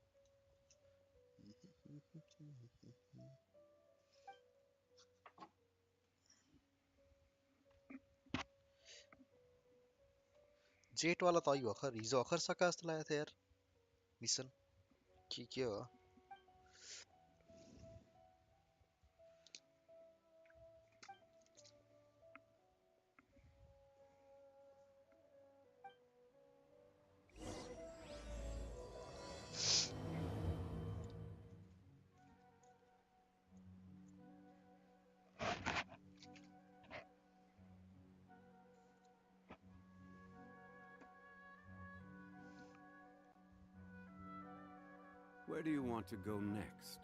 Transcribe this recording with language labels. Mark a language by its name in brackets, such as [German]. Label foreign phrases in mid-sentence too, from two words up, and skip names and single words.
[Nepali] जेट वाला त भर्खर हिजो भर्खर सका जस्तो लागेको थियो यार मिसन के हो. [English] Where do you want to go next?